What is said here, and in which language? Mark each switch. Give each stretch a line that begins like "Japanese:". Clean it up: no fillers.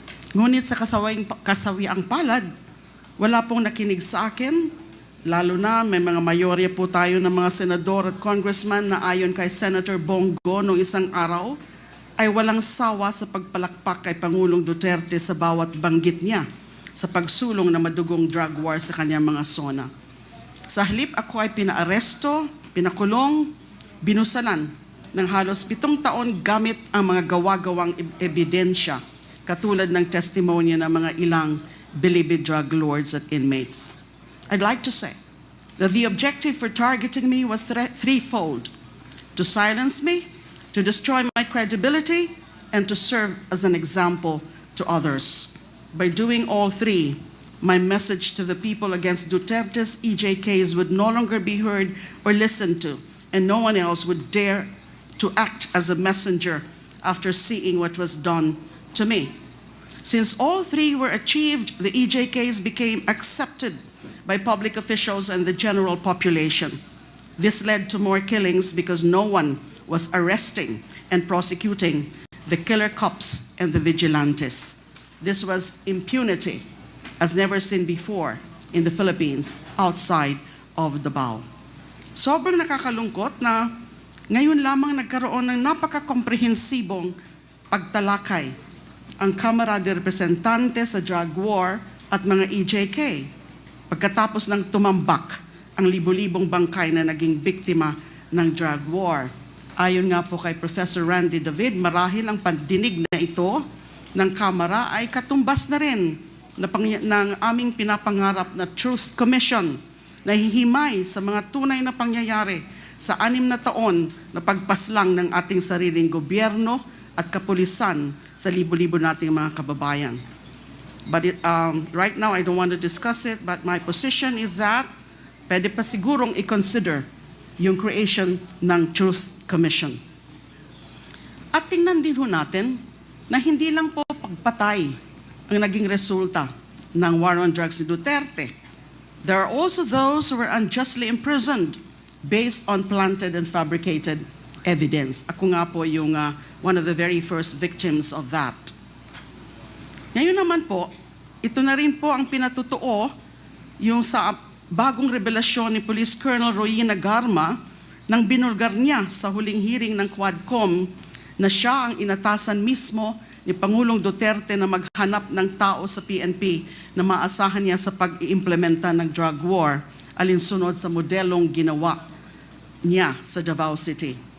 Filipino: Ngunit sa kasawiang palad, wala pong nakinig sa akin, lalo na may mga mayorya po tayo ng mga senador at congressman na ayon kay Senator Bongo noong isang araw, ay walang sawa sa pagpalakpak kay Pangulong Duterte sa bawat banggit niya sa pagsulong na madugong drug war sa kanyang mga zona. Sa halip ako ay pinaaresto, pinakulong, binusalan ng halos 7 taon gamit ang mga gawa-gawang ebidensya katulad ng testimonya ng mga ilang bilibid drug lords at inmates.
English: I'd like to say that the objective for targeting me was threefold: to silence me, to destroy my credibility, and to serve as an example to others. By doing all three, my message to the people against Duterte's EJKs would no longer be heard or listened to, and no one else would dare to act as a messenger after seeing what was done to me. Since all three were achieved, the EJKs became accepted by public officials and the general population. This led to more killings because no one was arresting and prosecuting the killer cops and the vigilantes. This was impunity as never seen before in the Philippines outside of Davao.
Filipino: Sobrang nakakalungkot na ngayon lamang nagkaroon ng napaka-komprehensibong pagtalakay ang Kamara de Representante sa drug war at mga EJK pagkatapos ng tumambak ang libo-libong bangkay na naging biktima ng drug war. Ayon nga po kay Professor Randy David, marahil ang pandinig na ito ng Kamara ay katumbas na rin ng aming pinapangarap na Truth Commission na hihimay sa mga tunay na pangyayari sa 6 na taon na pagpaslang ng ating sariling gobyerno at kapulisan sa libo-libo nating mga kababayan.
English: But right now, I don't want to discuss it, but my position is that
Filipino: pwede pa sigurong i-consider yung creation ng
English: Truth Commission.
Filipino: At tingnan din ho natin na hindi lang po pagpatay ang naging resulta ng war on drugs ni Duterte.
English: There are also those who were unjustly imprisoned based on planted and fabricated evidence.
Filipino: Ako nga po yung
English: one of the very first victims of that.
Filipino: Ngayon naman po, ito na rin po ang pinatutuo yung sa bagong revelasyon ni Police Colonel Royina Garma nang binulgar niya sa huling hearing ng Quadcomm na siya ang inatasan mismo ni Pangulong Duterte na maghanap ng tao sa PNP na maasahan niya sa pag-iimplementa ng drug war alinsunod sa modelong ginawa niya sa Davao City.